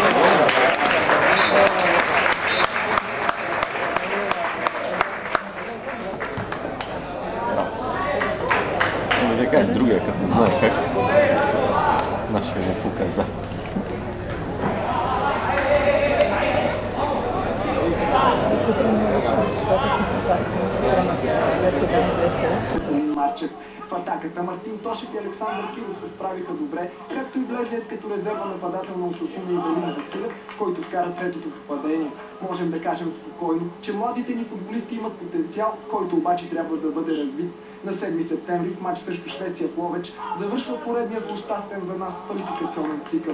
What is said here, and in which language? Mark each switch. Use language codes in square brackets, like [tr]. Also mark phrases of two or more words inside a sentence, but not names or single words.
[ru] Какая другая, как не знаю, как наша ему показать. [bg] В атаката Мартин Тошев и Александър Киров се справиха добре, както и влезлият като резерва нападател на Осасуна и Галина Василев, който вкара третото попадение. Можем да кажем спокойно, че младите ни футболисти имат потенциал, който обаче трябва да бъде развит. На 7 септември в матч срещу Швеция в Ловеч завършва поредния злощастен за нас квалификационен цикъл.